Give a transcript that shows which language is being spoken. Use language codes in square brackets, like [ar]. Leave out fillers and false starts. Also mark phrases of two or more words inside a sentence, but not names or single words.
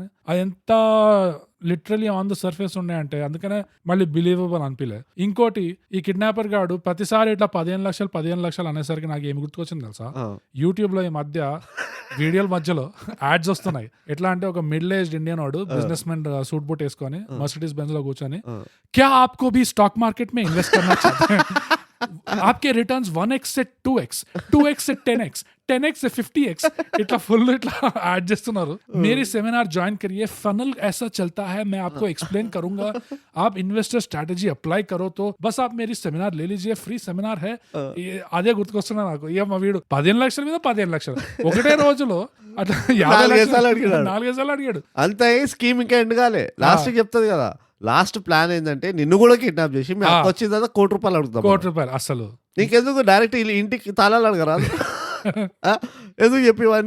[te] అది ఎంత [en] literally on the surface [te] ఉన్నాయంటే అందుకనే మళ్ళీ బిలీవబుల్ అనిపించలే. ఇంకోటి, ఈ కిడ్నాపర్ గాడు ప్రతిసారి ఇట్లా 15 లక్షలు అనేసరికి నాకు ఏమి గుర్తుకొచ్చింది తెలుసా? యూట్యూబ్ లో ఈ మధ్య వీడియోల మధ్యలో యాడ్స్ వస్తున్నాయి. ఎట్లా అంటే ఒక [en] middle aged Indian [hi] వాడు [en] business men suit boot [te] వేసుకొని మర్సిడీస్ బెంజ్ లో కూర్చొని [hi] क्या आपको भी [en] stock market [hi] में इन्वेस्ट करना चाहते है, आपके रिटर्न्स 1x से 2x, 2x से 10x, 10x से 50x इतना फुल इतना ऐड చేస్తున్నారు. मेरी [en] seminar join [hi] करिए, फनल ऐसा चलता है, मैं आपको एक्सप्लेन करूंगा, आप [en] investor strategy apply [hi] करो तो बस आप मेरी सेमिनार ले लीजिए, [en] free seminar [hi] है. [te] అదే గుర్తుకొస్తున్నా నాకు. ఇక మా వీడు 15 లక్షల మీద 15 లక్షలు ఒకటే రోజులో అట్లా 4 సార్లు అడిగాడు. అంతే స్కీమ్ ఇంకా ఎండ్ కాలే, లాస్ట్ చెప్తుంది కదా. [en] last plan [te] ఏంటంటే నిన్ను కూడా కిడ్నాప్ చేసి మీ అక్క వచ్చిన తర్వాత ₹1,00,00,000 అడుగుతాం. ₹1,00,00,000 అసలు నీకెందుకు డైరెక్ట్ ఇంటికి తాళాలు అడగరా? ఎందుకు చెప్పేవాడిని?